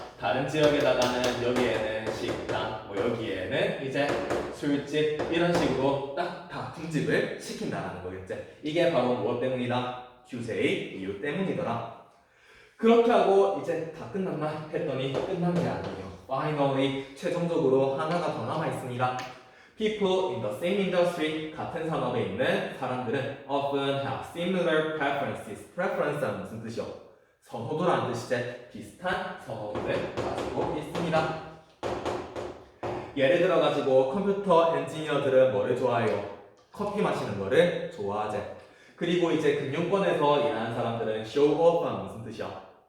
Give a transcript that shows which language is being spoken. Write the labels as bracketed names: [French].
[Korean] 다른 지역에다가는 여기에는 식당, 뭐 여기에는 이제 술집 이런 식으로 딱 다 분집을 시킨다는 거겠지. 이게 바로 무엇 때문이다? 규제의 이유 때문이더라. 그렇게 하고 이제 다 끝났나 했더니 끝난 게 아니에요. Finally 최종적으로 하나가 더 남아 있습니다. [English] People in the same industry [Korean] 같은 산업에 있는 사람들은 [English] often have similar preferences. [Korean] preference는 무슨 뜻이요? 선호도라는 뜻이지. 비슷한 선호도를 가지고 있습니다. 예를 들어가지고 컴퓨터 엔지니어들은 뭐를 좋아해요? 커피 마시는 거를 좋아하지. 그리고 이제 금융권에서 일하는 사람들은 show off는 무슨 뜻이야?